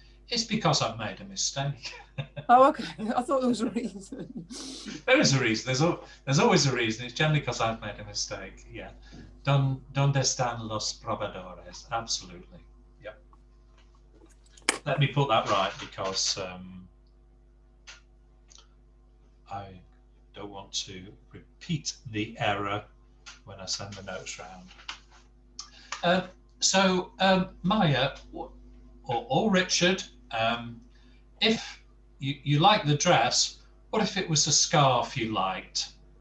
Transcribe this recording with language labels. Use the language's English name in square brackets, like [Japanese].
[English] It's because I've made a mistake. Oh, okay. I thought there was a reason. There is a reason. There's always a reason. It's generally because I've made a mistake. Yeah. [Spanish] ¿Dónde están los probadores? [English] Absolutely. Yeah. Let me put that right because I don't want to repeat the error when I send the notes round. So Maya or Richard, if you like the dress, what if it was a scarf you liked?